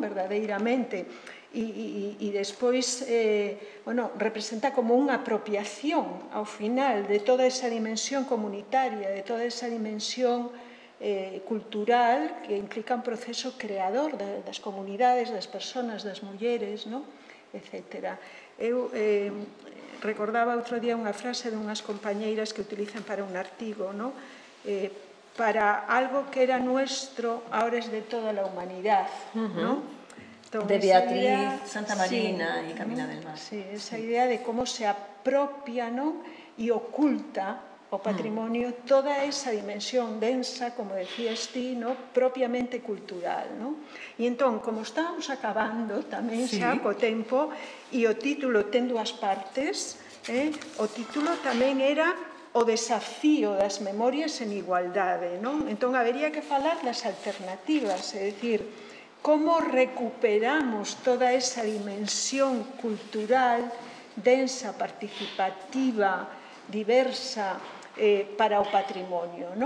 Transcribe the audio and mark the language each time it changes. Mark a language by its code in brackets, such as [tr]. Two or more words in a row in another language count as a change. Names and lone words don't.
[gl] Verdadeiramente, e despois bueno, representa como unha apropiación ao final de toda esa dimensión comunitaria, de toda esa dimensión cultural que implica un proceso creador das comunidades, das persoas, das mulleres, ¿no? Etcétera. Eu recordaba outro día unha frase dunhas compañeiras que utilizan para un artigo, ¿no? [es] Para algo que era nuestro, ahora es de toda la humanidad, ¿no? Entonces, de Beatriz Santa Marina y Camila del Mar. Sí, esa idea de cómo se apropia, ¿no? Y oculta o patrimonio toda esa dimensión densa, como decías ti, ¿no? Propiamente cultural, ¿no? [gl] E entón, como estábamos acabando tamén xa co tempo, e o título ten 2 partes, o título tamén era o desafío das memorias en igualdade, non? Entón, habería que falar das alternativas, é dicir, cómo recuperamos toda esa dimensión cultural densa, participativa, diversa para o patrimonio, non?